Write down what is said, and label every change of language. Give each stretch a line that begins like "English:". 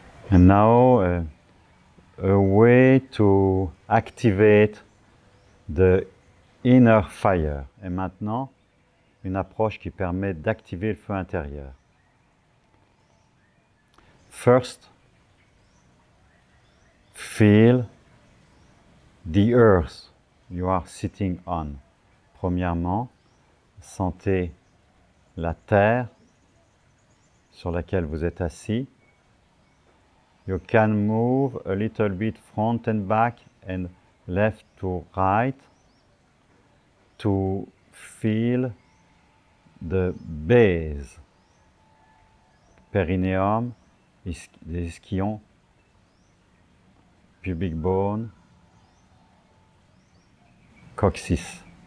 English: And now a way to activate the inner fire.
French: Et maintenant, une approche qui permet d'activer le feu intérieur.
English: First, feel the earth you are sitting on.
French: Premièrement, sentez la terre sur laquelle vous êtes assis.
English: You can move a little bit front and back and left to right to feel the base,
French: périnéum, les ischions,
English: pubic bone, coccyx.